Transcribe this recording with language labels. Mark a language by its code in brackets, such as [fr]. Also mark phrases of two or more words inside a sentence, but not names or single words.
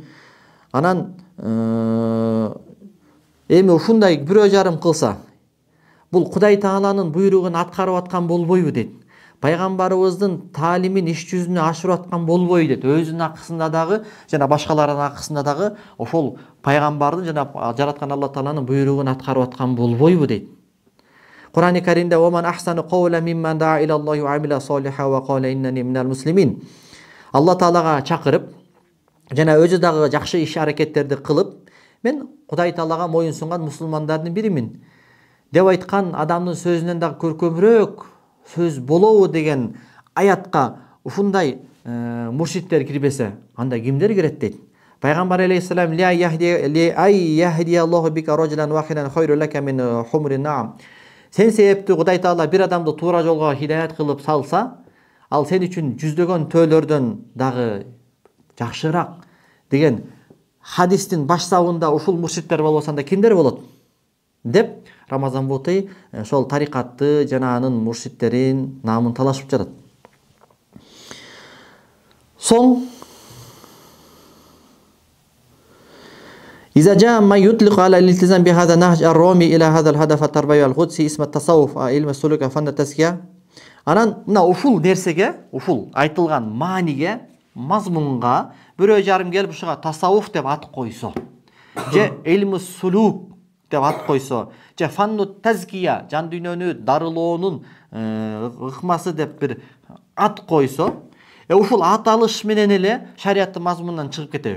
[ky] Анан эми ушундай бирөө жарым кылса, бул Кудай Тааланын буйругун аткарып аткан болбойбу дейт. Пайгамбарыбыздын таалимин иш жүзүнө ашырып аткан болбойбу дейт. Өзүнүн акысында дагы жана башкалардын акысында дагы ошол пайгамбардын жана жараткан Алла Тааланын буйругун аткарып аткан болбойбу дейт. Курани Каримде [ar] "ومن أحسن قولا ممن دعا إلى الله وعمل صالحا وقال إنني من المسلمين" [ky] Алла Таалага чакырып жана өзү дагы жакшы иш аракеттерди кылып, мен Кудай Таалага моюн сунган мусулмандардын биримин деп айткан адамдын сөзүнөн дагы көркөмүрөөк сөз болобу деген аятка ушундай муршиттер кирбесе, анда кимдер кирет дейт. [ar] Пайгамбар عليه السلام لأن يهدي الله بك رجلا واحدا خير لك من حمر النعم. [ky] Сен себептүү Кудай Таала бир адамды туура жолго хидаят кылып салса, ал сен үчүн жүздөгөн төөлөрдөн дагы жакшыраак деген хадистин баштабында ушул муршиттер болбосо анда кимдер болот деп Рамазан Бутай ошол тарикатты жана анын муршиттерин наамын талашып жатат. [ar] Соң إذا جاء ما يطلق على الالتزام بهذا النهج الرومي إلى هذا الهدف التربوي القدسي اسم التصوف علم السلوك فن التزكية. [ky] Анан мына ушул нерсеге, ушул айтылган мааниге, мазмунга бирөө жарым келип ушуга тасаввуф деп ат койсо, же [ar] علم السلوك [ky] деп ат койсо, же [ar] فن التزكية, [ky] жан дүйнөнү дарылоонун ыкмасы деп бир ат койсо, ушул аталыш менен эле шариаттын мазмунунан чыгып кетеби?